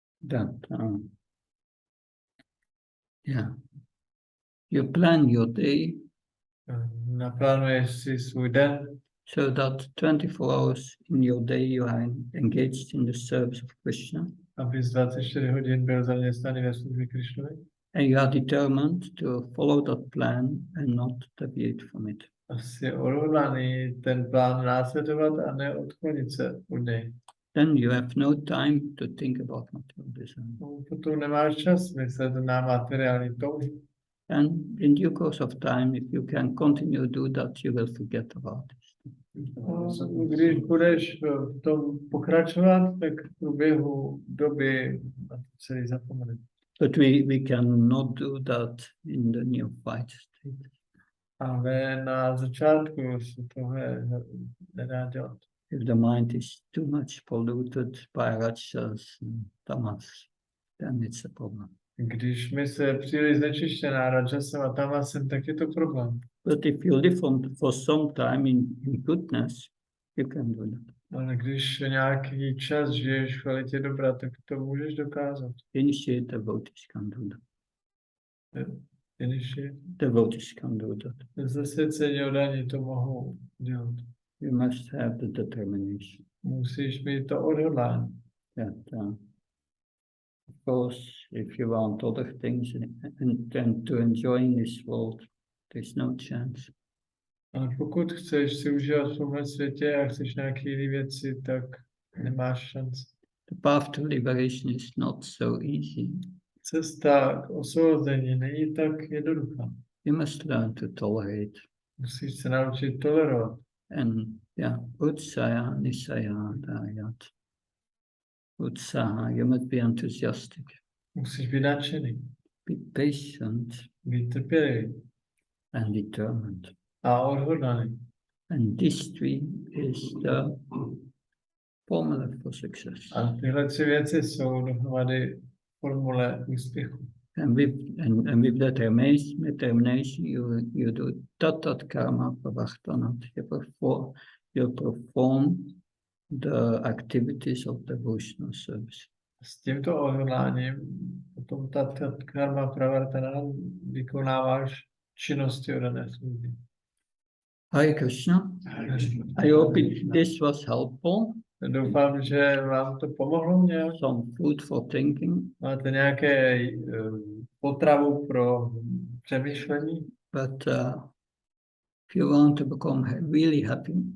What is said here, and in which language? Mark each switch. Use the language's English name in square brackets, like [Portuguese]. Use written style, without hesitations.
[English] That, yeah, you plan your day. [Czech] Naplánuješ si svůj den. [English] So that 24 hours in your day you are engaged in the service of Krishna. [Czech] Aby z 24 hodin byl zaměstnaný ve službě Krišnovi. [English] And you are determined to follow that plan and not deviate from it. [Czech] A jsi odhodlaný ten plán následovat a neodklonit se od něj. [English] Then you have no time to think about material desire. [Czech] Potom nemáš čas myslet na materiální touhy. [English] And in due course of time, if you can continue to do that, you will forget about it. [Czech] Když budeš v tom pokračovat, tak v průběhu doby celý zapomeneš. [English] But we cannot do that in the neophyte state. [Czech] Ale na začátku se tohle nedá dělat. [English] If the mind is too much polluted by rajas and tamas, then it's a problem. [Czech] Když mysl je příliš znečištěná rajasem a tamasem, tak je to problém. [English] But if you live for some time in goodness, you can do that. [Czech] Ale když nějaký čas žiješ v kvalitě dobra, tak to můžeš dokázat. [English] Initiate devotees can do that. Devotees can do that. [Czech] Zasvěcení oddaní to mohou dělat. [English] You must have the determination. [Czech] Musíš mít to odhodlání. [English] That, of course, if you want other things and to enjoy in this world, there's no chance. [Czech] Ale pokud chceš si užívat v tomhle světě a chceš nějaké jiné věci, tak nemáš šanci. [English] The path to liberation is not so easy. [Czech] Cesta k osvobození není tak jednoduchá. [English] You must learn to tolerate. [Czech] Musíš se naučit tolerovat. [English] And yeah, utsaha, nisaya, dayat. Utsaha, you must be enthusiastic. [Czech] Musíš být nadšený. [English] Be patient. [Czech] Být trpělivý. [English] And determined. [Czech] A odhodlaný. [English] And these three is the formula for success. [Czech] A tyhle tři věci jsou dohromady formule úspěchu. [English] And with that determination, you do tat karma pravachtanat. You perform the activities of devotional service. [Czech] S tímto odhodláním potom ta karma pravartana vykonáváš činnosti odané služby. [English] Hare Krishna. I hope this was helpful. [Czech] Doufám, že vám to pomohlo nějak. [English] Some food for thinking. [Czech] Máte nějaké potravu pro přemýšlení. [English] But if you want to become really happy,